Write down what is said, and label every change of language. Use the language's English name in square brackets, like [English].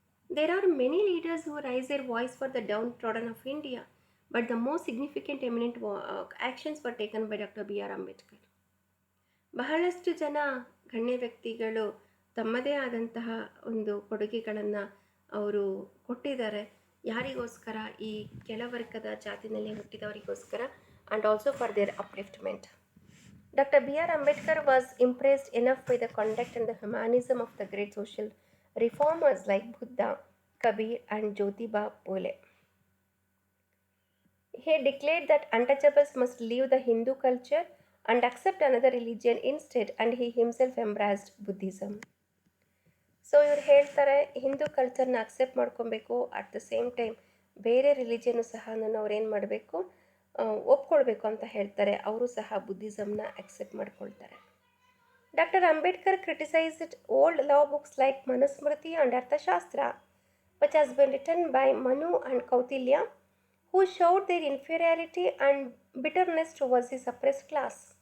[English] There are many leaders who rise their voice for the downtrodden of India, but the most significant eminent actions were taken by doctor B R Ambedkar. [Kannada] ಬಹಳಷ್ಟು ಜನ ಗಣ್ಯ ವ್ಯಕ್ತಿಗಳು ತಮ್ಮದೇ ಆದಂತಹ ಒಂದು ಕೊಡುಗೆಗಳನ್ನು ಅವರು ಕೊಟ್ಟಿದ್ದಾರೆ. ಯಾರಿಗೋಸ್ಕರ? ಈ ಕೆಳವರ್ಗದ ಜಾತಿನಲ್ಲಿ ಹುಟ್ಟಿದವರಿಗೋಸ್ಕರ, [English] And also for their upliftment. Dr. B.R. Ambedkar was impressed enough by the conduct and the humanism of the great social reformers like Buddha, Kabir, and Jyotiba Phule. He declared that untouchables must leave the Hindu culture and accept another religion instead, and he himself embraced Buddhism. [Kannada] So ಇವ್ರು ಹೇಳ್ತಾರೆ, Hindu ಕಲ್ಚರ್ನ accept ಮಾಡ್ಕೊಬೇಕು, [English] at the same time [Kannada] ಬೇರೆ ರಿಲಿಜಿಯನ್ನು ಸಹ ಅವ್ರೇನು ಮಾಡಬೇಕು, ಒಪ್ಕೊಳ್ಬೇಕು ಅಂತ ಹೇಳ್ತಾರೆ. ಅವರು ಸಹ ಬುದ್ಧಿಸಮ್ನ ಅಕ್ಸೆಪ್ಟ್ ಮಾಡ್ಕೊಳ್ತಾರೆ. [English] Doctor Ambedkar criticised old law books like Manusmriti and Arthashastra, which has been written by Manu and Kautilya, who showed their inferiority and bitterness towards the suppressed class.